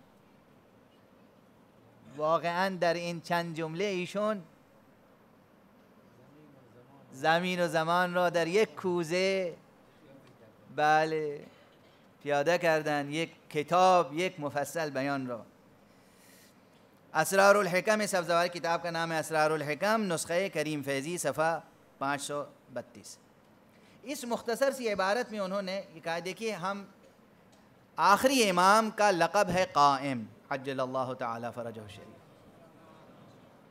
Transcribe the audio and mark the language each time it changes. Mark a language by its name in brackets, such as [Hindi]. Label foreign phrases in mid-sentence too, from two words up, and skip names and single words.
[Persian] واقعا در این چند جمله ایشون زمین و زمان را در یک کوزه بله پیاده کردن، یک کتاب، یک مفصل بیان را۔ [Urdu] اسرار الحکم سبزواری کتاب کا نام ہے اسرار الحکم، نسخہ کریم فیضی، صفحہ 532۔ اس مختصر سی عبارت میں انہوں نے یہ کہا، دیکھیے ہم آخری امام کا لقب ہے قائم، [Arabic] عجل اللہ تعالی فرجہ الشریف۔